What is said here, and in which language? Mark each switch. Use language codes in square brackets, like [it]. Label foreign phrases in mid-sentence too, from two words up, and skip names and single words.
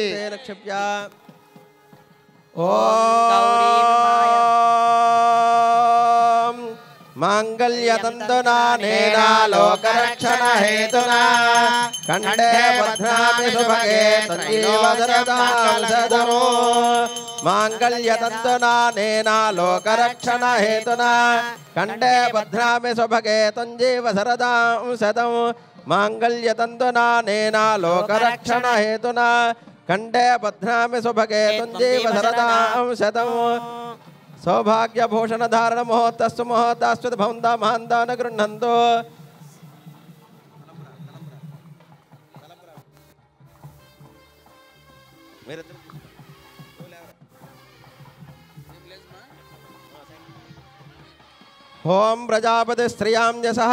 [sa] ఓం మాంగళ్యతంతునా నేనా లోకరక్షణ హేతునా కంఠే భద్రామి శుభగే తంజీవ శరదాం సదము. మాంగళ్యతంతునా నేనా లోకరక్షణ హేతునా కంఠే భద్రామి శుభగే తంజీవ శరదాం శతం. मांगल्यतंतुना नेना लोकरक्षण हेतुना कंठे बध्नामि सुभगे तुंजीव शरदां शतं सौभाग्य भूषण धारण मुहूर्तस्तु मुहूर्तास्तु भवन्ता महान्ता न गृह्णन्तु ओम प्रजापति स्त्रियां यशः